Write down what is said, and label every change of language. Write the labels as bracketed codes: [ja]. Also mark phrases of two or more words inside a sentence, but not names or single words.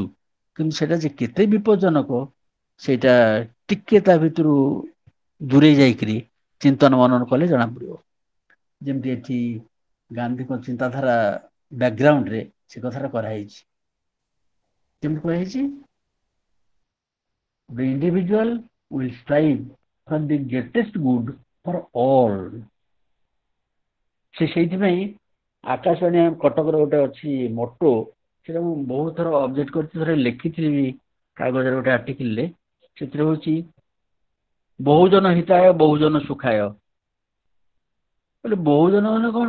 [or] କିନ୍ତୁ ସେଇଟା ଯେ କେତେ ବିପଜ୍ଜନକ, ସେଇଟା ଟିକେ ତା ଭିତରୁ ଦୂରେଇ ଯାଇକରି ଚିନ୍ତନ ମନନ କଲେ ଜଣା ପଡିବ। ଯେମିତି ଏଠି ଗାନ୍ଧୀଙ୍କ ଚିନ୍ତାଧାରା ବ୍ୟାକଗ୍ରାଉଣ୍ଡରେ ସେ କଥାଟା କରାହେଇଛି। କେମିତି କୁହାଯାଇଛି? [en] The individual will strive for the greatest good for all. [or] ସେ ସେଇଥିପାଇଁ ଆକାଶବାଣୀ କଟକର ଗୋଟେ ଅଛି ମୋଟୋ, ସେଟା ମୁଁ ବହୁତ ଥର ଅବଜେକ୍ଟ କରିଛି, ଥରେ ଲେଖିଥିଲି କାଗଜରେ ଗୋଟେ ଆର୍ଟିକିଲରେ। ସେଥିରେ ହଉଛି [sa] ବହୁଜନ ହିତାୟ ବହୁଜନ ସୁଖାୟ। [or] ବୋଲେ ବହୁଜନ ମାନେ କଣ?